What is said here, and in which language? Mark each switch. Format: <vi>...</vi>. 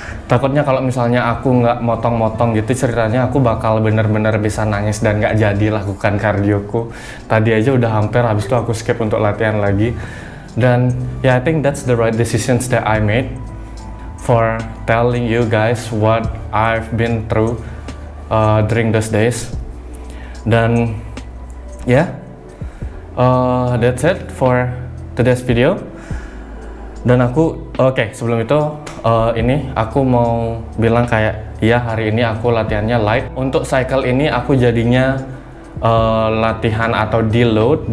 <id>Takutnya kalau misalnya aku nggak motong-motong gitu ceritanya, aku bakal bener-bener bisa nangis dan nggak jadi lakukan kardioku. Tadi aja udah hampir, habis itu aku skip untuk latihan lagi. Dan ya,</id> <en>I think that's the right decisions that I made for telling you guys what I've been through during those days.</en> <id>Dan ya,</id> <en>that's it for today's video.</en> <id>Dan aku sebelum itu ini aku mau bilang kayak ya, hari ini aku latihannya light. Untuk cycle ini aku jadinya latihan atau deload.</id>